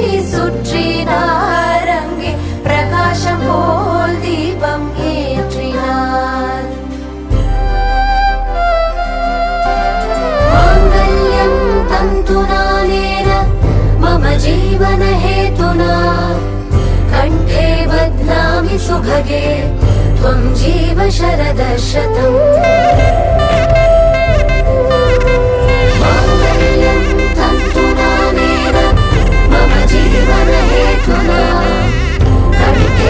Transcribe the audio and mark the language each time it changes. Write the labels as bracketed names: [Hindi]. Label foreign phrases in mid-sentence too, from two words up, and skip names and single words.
[Tamil] சுற்றினார் அங்கே பிரகாசம் போல் தீபம் ஏற்றினார் [Sanskrit] माङ्गल्यं तन्तुनानेन मम जीवन हेतुना कंठे बध्नामि सुभगे त्वं जीव शरदशतम् माङ्गल्यं तन्तुनानेन मम जीवन हेतुना कंठे